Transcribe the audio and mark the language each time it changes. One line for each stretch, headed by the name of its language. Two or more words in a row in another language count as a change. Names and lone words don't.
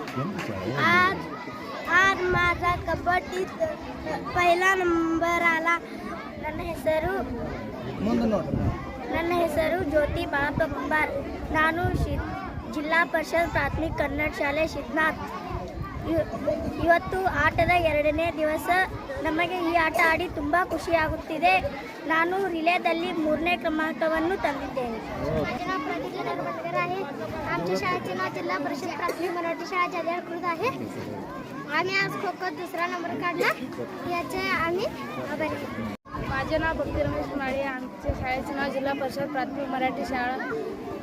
Marathi: आज माझा कबड्डीत पहिला नंबर आला।
Kannada: ನನ್ನ ಹೆಸರು ಜ್ಯೋತಿ ಬಾಳಪ್ಪ ಕುಂಬಾರ್। ನಾನು ಜಿಲ್ಲಾ ಪರಿಷತ್ ಪ್ರಾಥಮಿಕ ಕನ್ನಡ ಶಾಲೆ ಸಿದ್ಧನಾಥ್। ಇವತ್ತು ಆಟದ 2ನೇ ದಿವಸ। ನಮಗೆ ಈ ಆಟ ಆಡಿ ತುಂಬ ಖುಷಿಯಾಗುತ್ತಿದೆ। ನಾನು रिलेದಲ್ಲಿ 3ನೇ क्रमांकाವನ್ನು ತಂದಿದ್ದೇನೆ।
Marathi: आमच्या शाळेचे नाव जिल्हा परिषद प्राथमिक मराठी शाळा जाधवकृत आहे। आम्ही आज खो खो 2रा नंबर काढला, याचे आम्ही आभारी। माझे नाव भक्ती रमेश माळे। आमच्या शाळेचे नाव जिल्हा परिषद प्राथमिक मराठी शाळा